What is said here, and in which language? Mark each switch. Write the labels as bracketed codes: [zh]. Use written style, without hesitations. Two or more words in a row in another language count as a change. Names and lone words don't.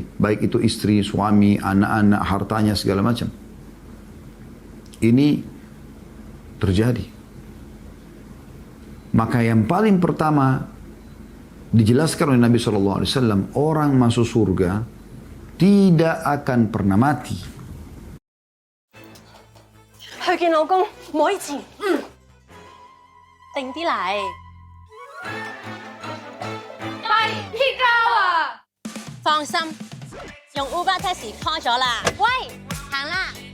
[id] Baik itu istri, suami, anak-anak, hartanya, segala macam. Ini terjadi. Maka yang paling pertama dijelaskan oleh Nabi SAW, orang masuk surga tidak akan pernah mati. [yue] 去見老公，唔可以遲。定啲嚟。喂，鐵膠啊！放心，用 Uber Taxi call 咗啦。喂，行啦！